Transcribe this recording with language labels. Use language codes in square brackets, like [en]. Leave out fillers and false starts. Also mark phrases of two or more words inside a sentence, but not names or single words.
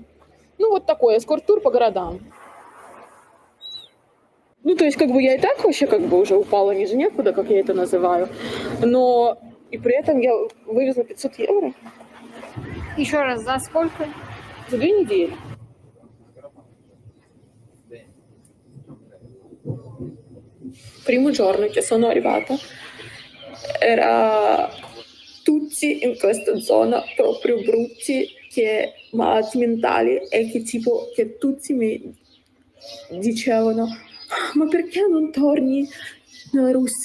[ru] Ну, вот такой эскорт-тур по городам. Ну, то есть, как бы я и так вообще как бы уже упала ниже некуда, как я это называю. Но и при этом я вывезла 500 евро. Еще раз, за сколько? За 2 недели. [it] Primo giorno che sono arrivata era tutti in questa zona proprio brutti, che malati mentali, e che tipo che tutti mi dicevano: ma perché non torni nella Russia?